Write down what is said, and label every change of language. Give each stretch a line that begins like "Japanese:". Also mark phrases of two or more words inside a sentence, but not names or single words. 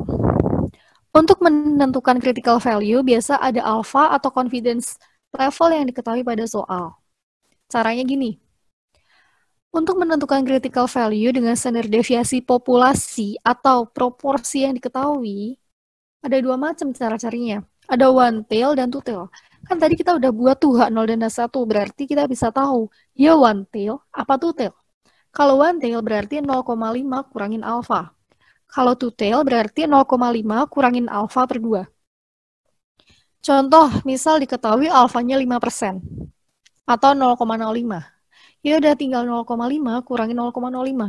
Indonesian: Untuk menentukan
English: critical value,
Indonesian: biasa ada alpha atau
English: confidence level
Indonesian: yang diketahui pada soal. Caranya gini. Untuk menentukan
English: critical value
Indonesian: dengan standar deviasi populasi atau proporsi yang diketahui, ada dua macam cara carinya. Ada
English: one tail
Indonesian: dan
English: two tail.
Indonesian: Kan tadi kita udah buat tuh H0 dan H1, berarti kita bisa tahu, ya
English: one tail
Indonesian: apa
English: two tail.
Indonesian: Kalau
English: one tail
Indonesian: berarti 0,5 kurangin alpha. Kalau
English: two tail
Indonesian: berarti 0,5 kurangin alpha per 2. Contoh, misal diketahui alfanya 5% atau 0,05. Ya udah tinggal 0,5 kurangi 0,05.